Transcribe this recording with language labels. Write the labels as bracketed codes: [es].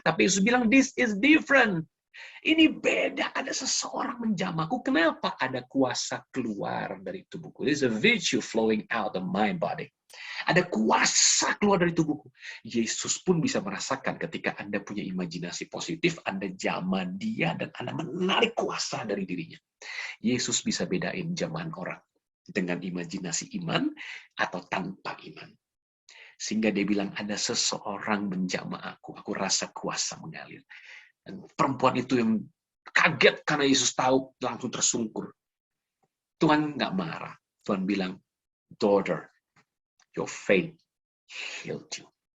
[id] Tapi Yesus bilang, [en] this is different. [id] Ini beda, ada seseorang menjamahku. Kenapa? Ada kuasa keluar dari tubuhku. [en] There's a virtue flowing out of my body. [id] Ada kuasa keluar dari tubuhku. Yesus pun bisa merasakan ketika Anda punya imajinasi positif, Anda jamah dia, dan Anda menarik kuasa dari dirinya. Yesus bisa bedain jamahan orang dengan imajinasi iman atau tanpa iman. Sehingga dia bilang, ada seseorang menjamah aku rasa kuasa mengalir. Dan perempuan itu yang kaget karena Yesus tahu, langsung tersungkur. Tuhan nggak marah. Tuhan bilang, [en] daughter, your faith healed you.